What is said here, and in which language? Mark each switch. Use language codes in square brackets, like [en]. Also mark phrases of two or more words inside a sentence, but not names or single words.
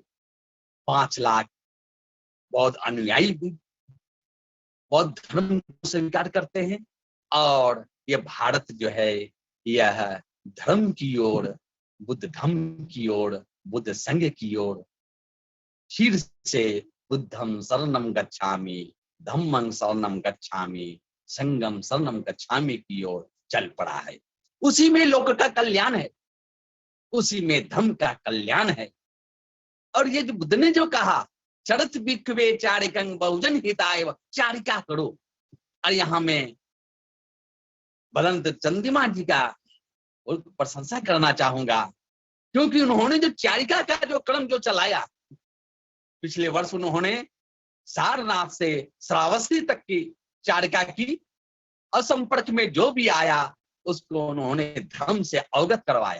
[hi] 5 लाख बौद्ध अनुयायी भी बौद्ध धर्म को स्वीकार करते हैं और ये भारत जो है यह धर्म की ओर, बुद्ध धर्म की ओर, बुद्ध संघ की ओर फिर से [pi] बुद्धं शरणं गच्छामि, धम्मं शरणं गच्छामि, संघं शरणं गच्छामि [hi] की ओर चल पड़ा है। उसी में लोक का कल्याण है, उसी में धम्म का कल्याण है। और ये जो बुद्ध ने जो कहा, [pi] चरत भिक्खवे चारिकं बहुजन हिताय, [hi] चारिका करो। और यहाँ में बलंत चंद्रिमा जी का प्रशंसा करना चाहूंगा, क्योंकि उन्होंने जो चारिका का जो क्रम जो चलाया, पिछले वर्ष उन्होंने सारनाथ से श्रावस्ती तक की चारिका की, और संपर्क में जो भी आया उसको उन्होंने धर्म से अवगत करवाया।